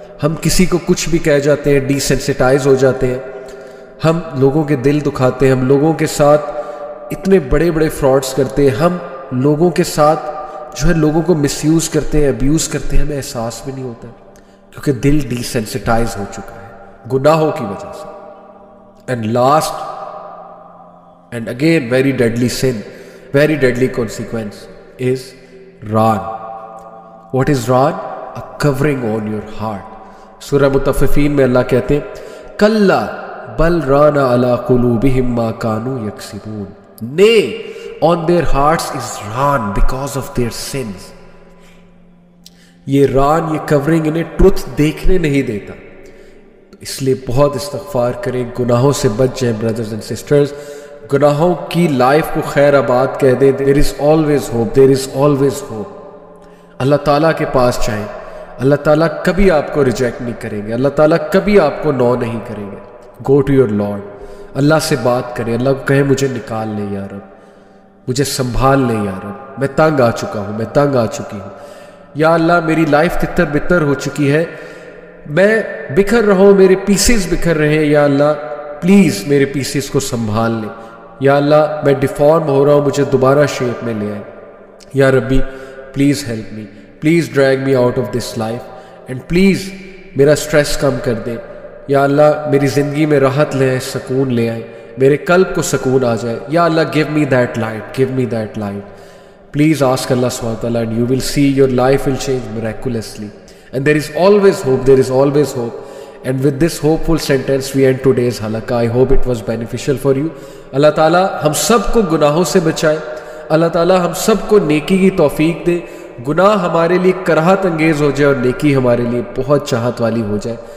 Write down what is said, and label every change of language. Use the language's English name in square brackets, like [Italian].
[Urdu] ہم کسی کو کچھ بھی کہہ جاتے ہیں، ڈیسینسٹائز ہو جاتے ہیں، ہم لوگوں کے دل دکھاتے ہیں، ہم لوگوں کے ساتھ اتنے بڑے بڑے فراڈز کرتے ہیں، ہم لوگوں کے ساتھ جو ہے لوگوں کو مس یوز کرتے ہیں، ابیوز کرتے ہیں، ہمیں احساس بھی نہیں ہوتا کیونکہ دل ڈیسینسٹائز ہو چکا ہے گناہوں کی وجہ سے. [English] And last and again very deadly sin, very deadly consequence is ران. What is ران؟ A covering on your heart. [Urdu] سورہ مطففین میں اللہ کہتے ہیں [Arabic] کلا بل ران علی قلوبہم ما کانوا یکسبون. [English] Nay, on their hearts is raan because of their sins. [Urdu] یہ ران، یہ کورنگ انہیں truth دیکھنے نہیں دیتا. اس لیے بہت استغفار کریں، گناہوں سے بچ جائیں [English] Brothers and sisters. [Urdu] گناہوں کی لائف کو خیر آباد کہہ دیں. [English] There is always hope, there is always hope. [Urdu] اللہ تعالیٰ کے پاس جائیں، اللہ تعالیٰ کبھی آپ کو ریجیکٹ نہیں کریں گے، اللہ تعالیٰ کبھی آپ کو نو نہیں کریں گے. [English] go to your lord, [Urdu] اللہ سے بات کریں، اللہ کو کہیں مجھے نکال لے یا رب، مجھے سنبھال لے یا رب، میں تنگ آ چکا ہوں، میں تنگ آ چکی ہوں، یا اللہ میری لائف تتر بتر ہو چکی ہے، میں بکھر رہا ہوں، میرے پیسز بکھر رہے ہیں، یا اللہ پلیز میرے پیسز کو سنبھال لے، یا اللہ میں ڈیفارم ہو رہا ہوں، مجھے دوبارہ شیپ میں لے آئے. [English] یا ربی please help me, please drag me out of this life and please [Urdu] میرا سٹریس کم کر دے. یا اللہ میری زندگی میں راحت لے آئے، سکون لے آئے، میرے قلب کو سکون آ جائے. [English] یا Allah give me that light, give me that light. Please ask Allah subhanahu wa ta'ala and you will see your life will change miraculously. And there is always hope, there is always hope. And with this hopeful sentence we end today's halaqah. I hope it was beneficial for you. [Urdu] اللہ تعالیٰ ہم سب کو گناہوں سے بچائے، اللہ تعالیٰ ہم سب کو نیکی کی توفیق دے، گناہ ہمارے لیے کراہت انگیز ہو جائے اور نیکی ہمارے لیے بہت چاہت والی ہو جائے.